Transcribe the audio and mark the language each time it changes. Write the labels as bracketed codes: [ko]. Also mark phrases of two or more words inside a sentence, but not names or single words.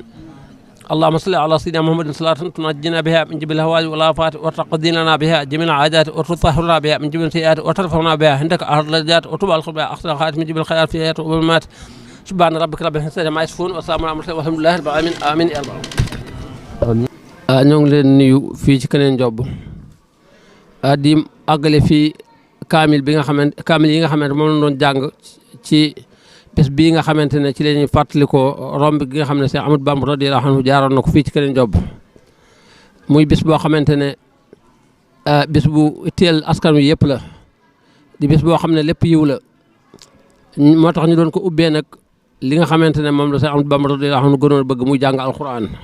[ar] اللهم صل على سيدنا محمد صلاة تنجينا بها من جميع الهوال والآفات وتقضي لنا بها جميع العادات وتطهرنا بها من جميع السيئات وترفعنا بها عندك أهل الدرجات وتبع الخير بها أحسن خاتم من جميع الخيرات في حياته والممات. سبحان ربك رب العزة عما يصفون وسلام على المرسلين والحمد لله رب العالمين. آمين يا رب. [wo] ñoo ngi leen nuyu fii ci Keneen Njob di àggale fii kaamil yi nga xamante moom la doon jàng ci bés bii nga xamante ne ci la ñuy fàttalikoo romb gi nga xam ne Cheikh Ahmadou Bamba [ar] رضي الله عنه [wo] jaaroon na ko fii ci Keneen Njob muy bés boo xamante ne bés bu teel askan wi yëpp la di bés boo xam ne lépp yiw la moo tax ñu doon ko ubbee nag li nga xamante ne moom la Cheikh Ahmadou Bamba [ar] رضي الله عنه [wo] gënoon bëgg muy jàng alquran.